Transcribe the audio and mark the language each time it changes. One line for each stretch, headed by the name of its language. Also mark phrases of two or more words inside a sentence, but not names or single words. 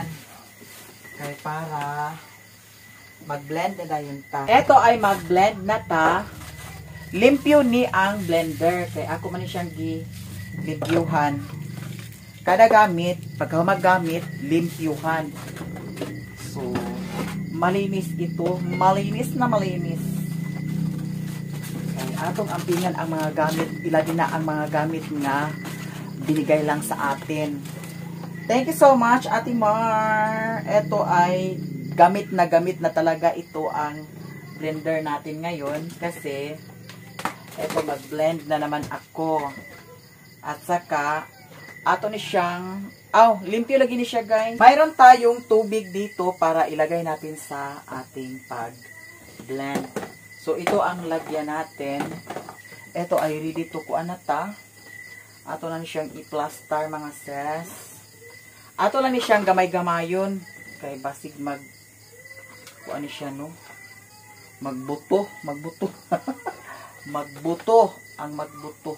Cebuano: Kay para mag-blend na dayon ta.
Filipino: Ito ay
Cebuano: mag-blend na ta. Limpyo ni ang blender. Kay ako man siyang gi-limpyuhan. Kada gamit, pagka magamit, limpyuhan. So,
Filipino: malinis ito. Malinis na malinis.
Cebuano: Kay atong ampingan ang mga gamit.
Filipino: Ilagin na ang mga gamit nga binigay lang sa atin.
English: Thank you so much, Ate Mar.
Filipino: Ito ay gamit na talaga ito ang blender natin ngayon. Kasi, ito mag-blend na naman ako. At saka,
Cebuano: ato ni siyang, limpyo lagi ni siya guys.
Filipino: Mayroon tayong tubig dito para ilagay natin sa ating pag-blend. So, ito ang lagyan natin. Ito ay
English: ready to
Filipino: kuan na ta.
Cebuano: Ato na ni siyang i-plaster mga sis. Ato lang ni siyang gamay-gamayon. Kay basig kuan ni siya no. Magbuto. Magbuto. Ang magbuto.